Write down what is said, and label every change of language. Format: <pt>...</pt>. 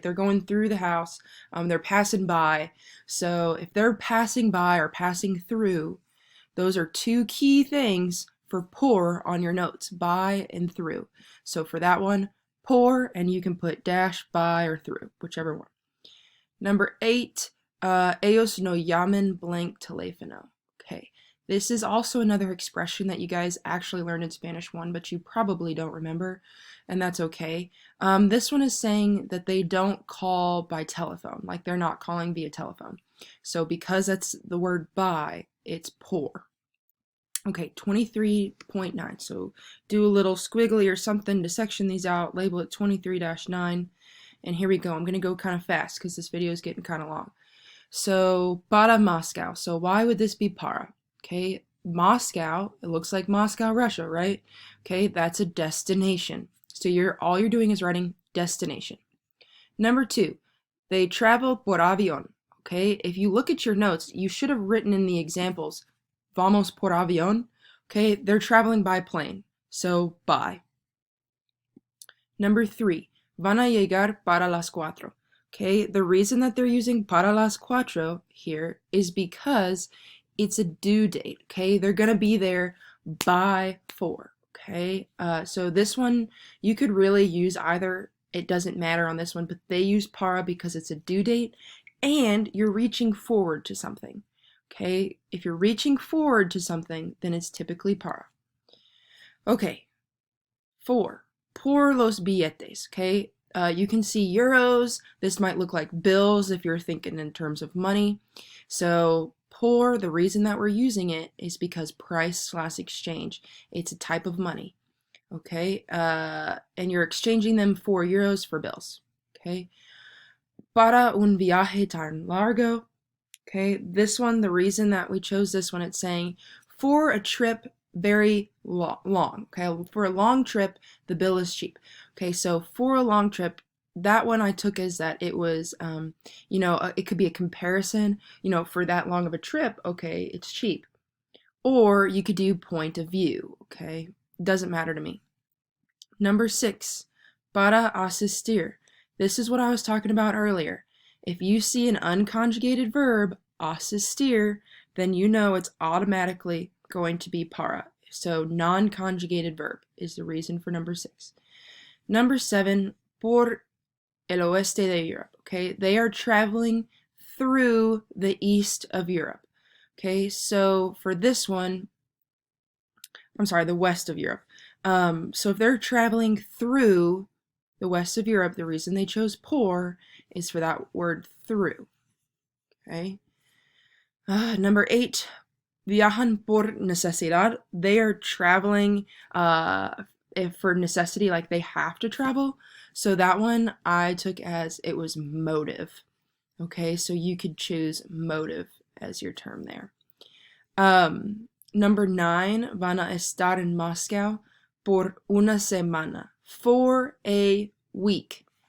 <en>They're going through the house. They're passing by. So if they're passing by or passing through, those are 2 key things for por on your notes, by and through. So for that one, por, and you can put dash, by, or through, whichever one. Number 8,</en> <es>ellos no llaman</es> <en>blank</en> <es>teléfono.</es> <en>Okay. This is also another expression that you guys actually learned in Spanish 1, but you probably don't remember, and that's okay. This one is saying that they don't call by telephone, like they're not calling via telephone. So because that's the word by, it's por. Okay, 23.9. So do a little squiggly or something to section these out, label it 23-9, and here we go. I'm going to go kind of fast because this video is getting kind of long. So</en> <es>para Moscow.</es> <en>So why would this be para? Okay, Moscow, it looks like Moscow, Russia, right? Okay, that's a destination. So all you're doing is writing destination. Number 2, They travel</en> <es>por avión.</es> <en>Okay, if you look at your notes, you should have written in the examples,</en> <es>vamos por avión.</es> <en>Okay, they're traveling by plane, so by. Number 3,</en> <es>van a llegar para las 4.</es> <en>Okay, the reason that they're using</en> <es>para las 4</es> <en>here is because it's a due date. Okay, they're gonna be there by 4. Okay, so this one you could really use either. It doesn't matter on this one, but they use para because it's a due date and you're reaching forward to something. Okay, if you're reaching forward to something, then it's typically para. Okay,</en> <es>4, por los billetes.</es> <en>Okay, you can see euros. This might look like bills if you're thinking in terms of money. So por, the reason that we're using it is because price/exchange. It's a type of money. Okay, and you're exchanging them for euros for bills. Okay,</en> <es>para un viaje tan largo.</es> <en>Okay, this one, the reason that we chose this one, it's saying for a trip very long. Okay, for a long trip, the bill is cheap. Okay, so for a long trip, that one I took as that it was, it could be a comparison, for that long of a trip, okay, it's cheap. Or you could do point of view, okay, doesn't matter to me. Number 6,</en> <es>para asistir.</es> <en>This is what I was talking about earlier. If you see an unconjugated verb, asistir, then you know it's automatically going to be para. So non-conjugated verb is the reason for number 6. Number 7,</en> <es>por el oeste de Europe.</es> <en>Okay, they are traveling through the east of Europe. Okay, so for this one, I'm sorry, the west of Europe. So if they're traveling through the west of Europe, the reason they chose por is for that word through. Okay. Number 8,</en> <es>viajan por necesidad.</es> <en>They are traveling if for necessity, like they have to travel. So that one I took as it was motive. Okay, so you could choose motive as your term there. Number 9,</en> <es>van a estar en Moscow por una semana,</es> <en>for a week.</en>